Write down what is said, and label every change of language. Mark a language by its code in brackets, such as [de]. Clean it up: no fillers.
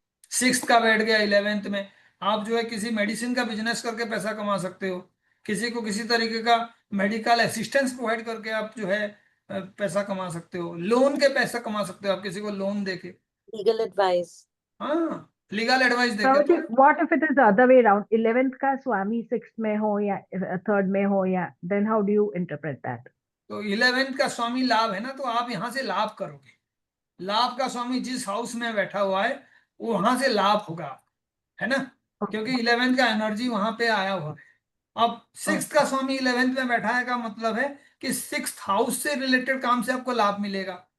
[hi] 6th का बैठ गया 11th में, आप जो है किसी मेडिसिन का बिजनेस करके पैसा कमा सकते हो, किसी को किसी तरीके का मेडिकल असिस्टेंस प्रोवाइड करके आप जो है पैसा कमा सकते हो। लोन के पैसा कमा सकते हो, आप किसी को लोन देके, [en] Legal advice. [hi] हाँ लीगल एडवाइस देके। Prabhuji, तो [en] what if it is the other way around? [hi] 11th का स्वामी 6th में हो या 3rd में हो, या [en] then how do you interpret that? [hi] तो 11th का स्वामी लाभ है ना, तो आप यहाँ से लाभ करोगे। लाभ का स्वामी जिस हाउस में बैठा हुआ है वहां से लाभ होगा, है ना, क्योंकि 11th का एनर्जी वहां पे आया हुआ है। अब 6th का स्वामी 11th में बैठा है का मतलब है कि 6th हाउस से रिलेटेड काम से आपको लाभ मिलेगा।